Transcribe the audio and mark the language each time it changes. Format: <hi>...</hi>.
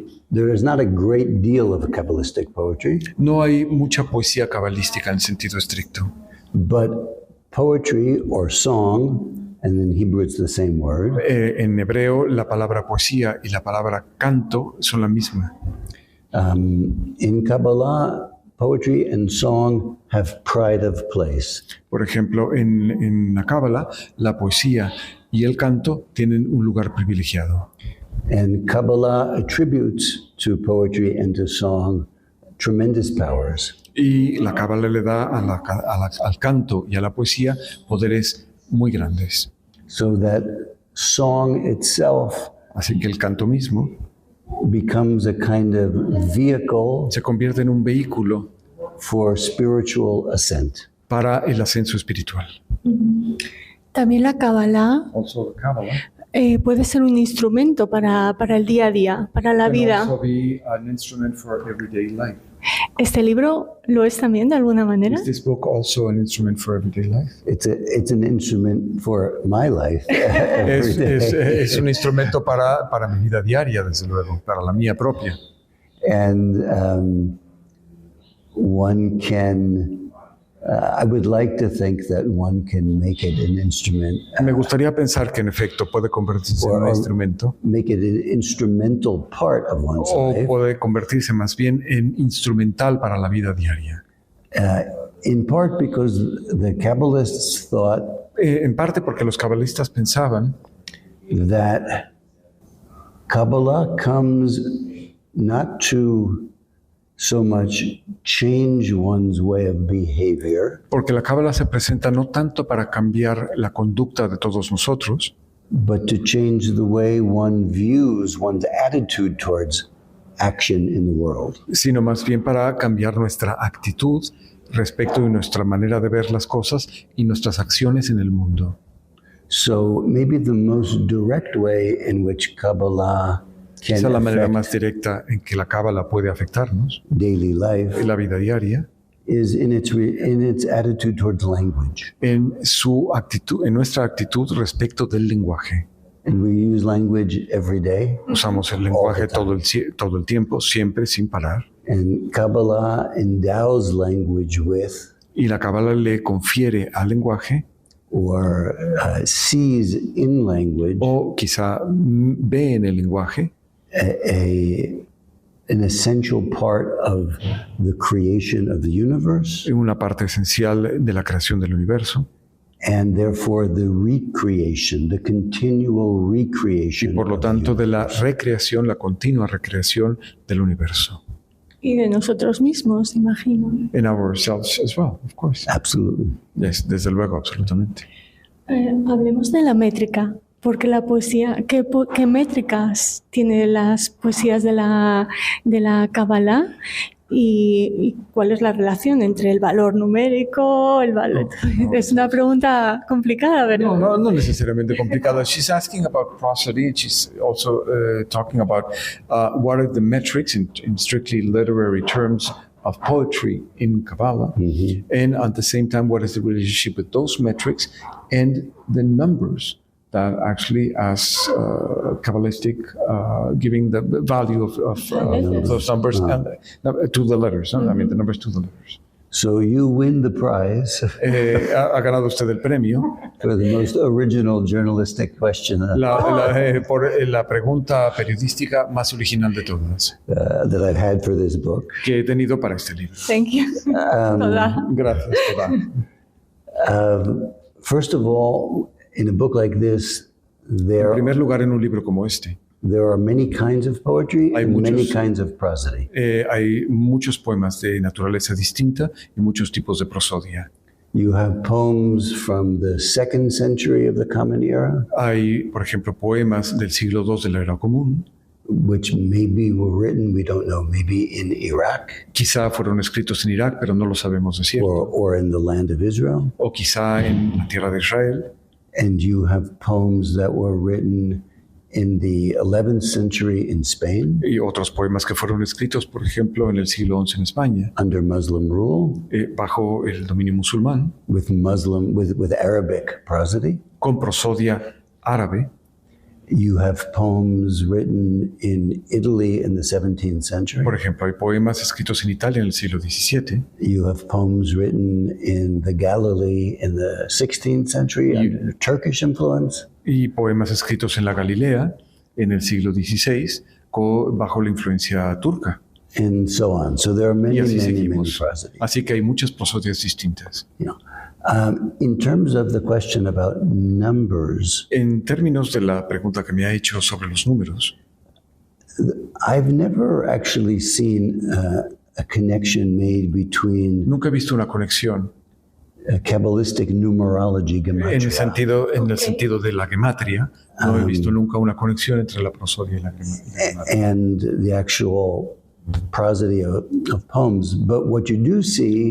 <en>There is not a great deal of Kabbalistic poetry,</en> <es>No hay mucha poesía cabalística en sentido estricto,</es> <en>but poetry or song, and in Hebrew it's the same word,</en> <es>en hebreo la palabra poesía y la palabra canto son la misma.</es> <en>in Kabbalah, poetry and song have pride of place.</en> <es>Por ejemplo, en la Cábala, la poesía y el canto tienen un lugar privilegiado.</es> <en>And Kabbalah attributes to poetry and to song tremendous powers.</en> <es>Y la Cábala le da al canto y a la poesía poderes muy grandes.</es> <en>So that song itself</en> <es>Así que el canto mismo</es> <en>becomes a kind of vehicle</en> <es>se convierte en un vehículo</es> <en>for spiritual ascent.</en> <es>para el ascenso espiritual. También la Kabbalah</es> <en>Also, the Cábala</en> <es>puede ser un instrumento para el día a día, para la</es> <en>can</en> <es>vida.</es> <en>also be an instrument for everyday life.</en> <es>¿Este libro lo es también de alguna manera?</es> <en>Is this book also an instrument for everyday life? It's an instrument for my life every day.</en> <es>Es un instrumento para mi vida diaria, desde luego, para la mía propia.</es> <en>And one can, I would like to think that one can make it an instrument,</en> <es>Me gustaría pensar que en efecto puede convertirse en un instrumento</es> <en>make it an instrumental part of one's</en> <es>o</es> <en>life,</en> <es>puede convertirse más bien en instrumental para la vida diaria.</es> <en>in part because the Kabbalists thought</en> <es>En parte porque los cabalistas pensaban</es> <en>that Kabbalah comes not to so much change one's way of behavior,</en> <es>porque la Cábala se presenta no tanto para cambiar la conducta de todos nosotros,</es> <en>but to change the way one views one's attitude towards action in the world.</en> <es>sino más bien para cambiar nuestra actitud respecto de nuestra manera de ver las cosas y nuestras acciones en el mundo.</es> <en>So maybe the most direct way in which Kabbalah can</en> <es>Esa es la manera</es> <en>affect</en> <es>más directa en que la Cábala puede afectarnos</es> <en>daily life</en> <es>en la vida diaria,</es> <en>is in its attitude towards language.</en> <es>en su actitud, en nuestra actitud respecto del lenguaje.</es> <en>And we use language every day.</en> <es>Usamos el lenguaje todo el tiempo, siempre, sin parar.</es> <en>And Kabbalah endows language with</en> <es>Y la Cábala le confiere al lenguaje,</es> <en>or sees in language</en> <es>o quizá ve en el lenguaje</es> <en>an essential part of the creation of the universe,</en> <es>una parte esencial de la creación del universo,</es> <en>and therefore the recreation, the continual</en> <es>y</es> <en>recreation</en> <es>por lo</es> <en>of the</en> <es>tanto de la</es> <en>universe.</en> <es>recreación, la continua recreación del universo. Y de nosotros mismos, imagino.</es> <en>In ourselves as well, of course. Absolutely. Yes,</en> <es>desde luego, absolutamente. Hablemos de la métrica, porque la poesía, ¿qué métricas tiene las poesías de la Kabbalah? ¿Y cuál es la relación entre el valor numérico, el valor? Es una pregunta complicada, ¿verdad? No necesariamente complicado.</es> <en>She's asking about prosody. She's also talking about what are the metrics in strictly literary terms of poetry in Kabbalah, and at the same time, what is the relationship with those metrics and the numbers that actually, as Kabbalistic, giving the value of those numbers and, to the letters. I mean, the numbers to the letters. So you win the prize</en> <es>Ha ganado usted el premio</es> <en>for the most original journalistic question</en> <es>por la pregunta periodística más original de todas</es> <en>that I've had for this book.</en> <es>que he tenido para este libro.</es> <en>Thank you.</en> <he>Toda.</he> <es>Gracias,</es> <he>Toda.</he> <en>First of all, in a book like this,</en> <es>En</es> <en>there</en> <es>primer lugar, en un libro como este,</es> <en>are many kinds of poetry</en> <es>Hay</es> <en>and many</en> <es>muchos.</es> <en>kinds of prosody.</en> <es>hay muchos poemas de naturaleza distinta y muchos tipos de prosodia.</es> <en>You have poems from the 2nd century of the Common Era,</en> <es>Hay, por ejemplo, poemas del siglo II de la Era Común.</es> <en>which maybe were written, we don't know, maybe in Iraq</en> <es>Quizá fueron escritos en Irak, pero no lo sabemos de cierto.</es> <en>or in the land of Israel.</en> <es>O quizá en la tierra de Israel.</es> <en>And you have poems that were written in the 11th century in Spain</en> <es>Y otros poemas que fueron escritos, por ejemplo, en el siglo XI en España,</es> <en>under Muslim rule</en> <es>bajo el dominio musulmán,</es> <en>with Arabic prosody.</en> <es>con prosodia árabe.</es> <en>You have poems written in Italy in the 17th century.</en> <es>Por ejemplo, hay poemas escritos en Italia en el siglo XVII.</es> <en>You have poems written in the Galilee in the 16th century under Turkish influence.</en> <es>Y poemas escritos en la Galilea en el siglo XVI bajo la influencia turca.</es> <en>And so on. So there are many,</en> <es>Y así</es> <en>many, many</en> <es>seguimos.</es> <en>prosody.</en> <es>Así que hay muchas prosodias distintas.</es> <en>You know. In terms of the question about numbers,</en> <es>En términos de la pregunta que me ha hecho sobre los números,</es> <en>I've never actually seen a connection made between</en> <es>nunca he visto una conexión</es> <en>Kabbalistic numerology,</en> <es>en el</es> <en>gematria,</en> <es>sentido de la gematria. No he visto nunca una conexión entre la prosodia y la gematria.</es> <en>and the actual prosody of poems. But what you do see</en>